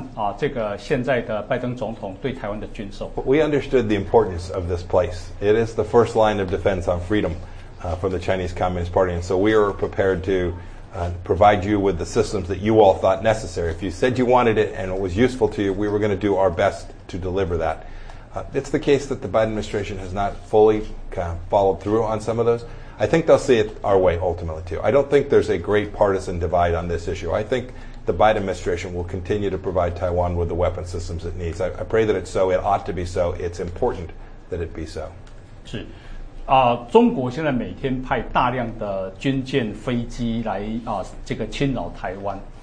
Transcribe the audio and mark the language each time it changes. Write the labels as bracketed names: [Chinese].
[Chinese] 这个拜登总统上来之后跟川普总统对台湾的军售好像在这个数量上金额上有很大的差别，你怎么看这个现在的拜登总统对台湾的军售？ [English] We understood the importance of this place. It is the first line of defense on freedom for the Chinese Communist Party, and so we are prepared to provide you with the systems that you all thought necessary. If you said you wanted it and it was useful to you, we were going to do our best to deliver that. It's the case that the Biden administration has not fully kind of followed through on some of those. I think they'll see it our way ultimately, too. I don't think there's a great partisan divide on this issue. I think the Biden administration will continue to provide Taiwan with the weapon systems it needs. I pray that it's so. It ought to be so. It's important that it be so. [Chinese] 是, 中国现在每天派大量的军舰飞机来 这个侵扰台湾。